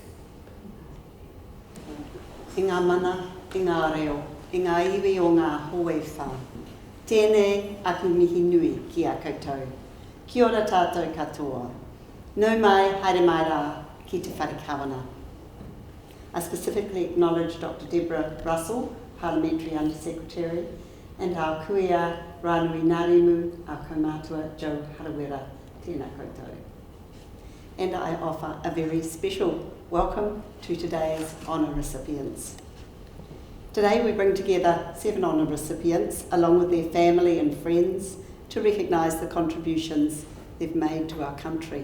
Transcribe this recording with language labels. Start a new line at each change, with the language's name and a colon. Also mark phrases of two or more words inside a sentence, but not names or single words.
Māori: I ngā mana, i ngā reo, i ngā iwi o ngā hoe whā. Tēnei aku mihi nui ki a koutou. Kia ora tātou katoa. Nau mai, haere mai rā, ki te whare kawana.
English: I specifically acknowledge Dr. Deborah Russell, Parliamentary Under-Secretary, and our kuia Rānui Nārimu, our kaumātua Joe Harawera,
Māori: tēnā koutou.
English: And I offer a very special welcome to today's honour recipients. Today we bring together 7 honour recipients, along with their family and friends, to recognise the contributions they've made to our country.